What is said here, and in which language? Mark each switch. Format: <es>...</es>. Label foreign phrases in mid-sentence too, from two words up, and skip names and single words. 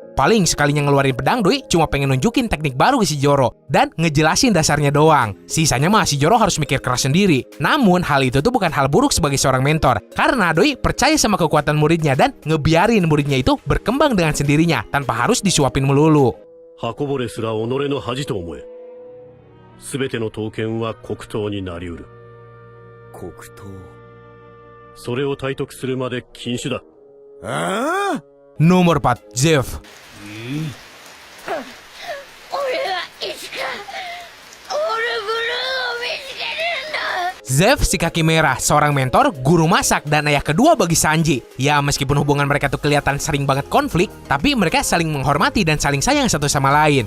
<id>Paling sekalinya ngeluarin pedang, Doi cuma pengen nunjukin teknik baru ke si Zoro dan ngejelasin dasarnya doang. Sisanya mah si Zoro harus mikir keras sendiri. Namun hal itu tuh bukan hal buruk sebagai seorang mentor, karena Doi percaya sama kekuatan muridnya dan ngebiarin muridnya itu berkembang dengan sendirinya tanpa harus disuapin melulu.</id> <ja>全ての刀剣は黒刀になりうる。黒刀。それを体得するまで禁酒だ。</ja> <id>Nomor 4, Zeff. Zeff si kaki merah, seorang mentor, guru masak, dan ayah kedua bagi Sanji. Ya, meskipun hubungan mereka tuh kelihatan sering banget konflik, tapi mereka saling menghormati dan saling sayang satu sama lain.</id>